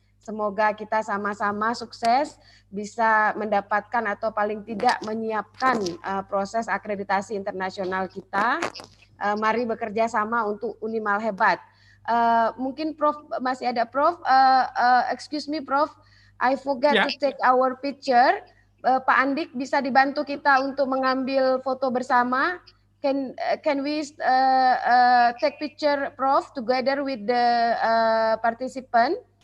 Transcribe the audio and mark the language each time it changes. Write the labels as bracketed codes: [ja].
[id] Semoga kita sama-sama sukses bisa mendapatkan atau paling tidak menyiapkan proses akreditasi internasional kita. Mari bekerja sama untuk Unimal hebat. Mungkin Prof masih ada Prof. [en] Excuse me Prof, I forgot to take our picture. [id] Pak Andik bisa dibantu kita untuk mengambil foto bersama. [en] Can we take picture, Prof, together with the participant?